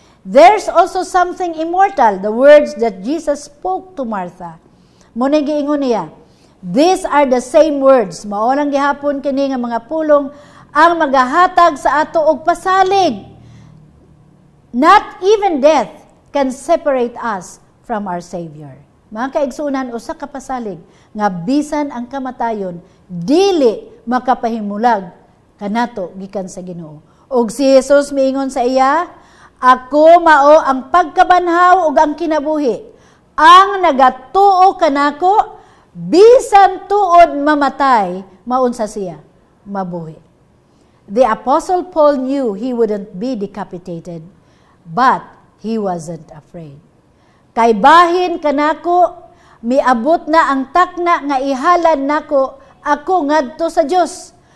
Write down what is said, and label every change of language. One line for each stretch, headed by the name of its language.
English: There's also something immortal, the words that Jesus spoke to Martha.
Cebuano: Muna giingon niya,
English: these are the same words,
Cebuano: maolang gihapon kini nga mga pulong ang magahatag sa ato og pasalig.
English: Not even death can separate us from our Savior.
Cebuano: Mga kaigsunan, usa ka pasalig nga bisan ang kamatayon dili makapahimulag kanato gikan sa Ginoo. Og si Jesus miingon sa iya, ako mao ang pagkabanhaw ug ang kinabuhi. Ang nagatuo kanako bisan tuod mamatay, maunsa siya, mabuhi.
English: The Apostle Paul knew he wouldn't be decapitated, but he wasn't afraid.
Cebuano: Kay bahin kanako, miabot na ang takna nga ihalad nako, ako ngadto sa Dios.